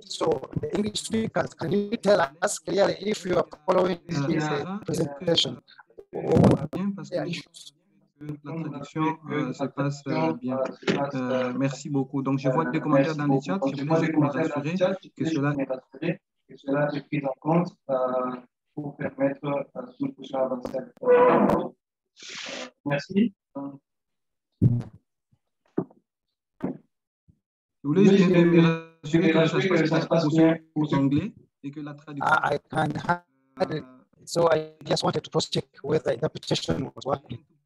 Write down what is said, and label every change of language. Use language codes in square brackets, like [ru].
[en] So the English speakers, can you tell us clearly if you are following this presentation? [fr] bien parce que la traduction se passe bien. Merci beaucoup. Donc, je vois des commentaires dans le chat. Je voulais juste me rassurer que cela est pris en compte pour permettre à tout le prochain avancer. Merci. Je voulais juste me rassurer que ça se passe bien pour l'anglais et que la traduction. [en] I can have it. So I just wanted to cross check whether the interpretation was working.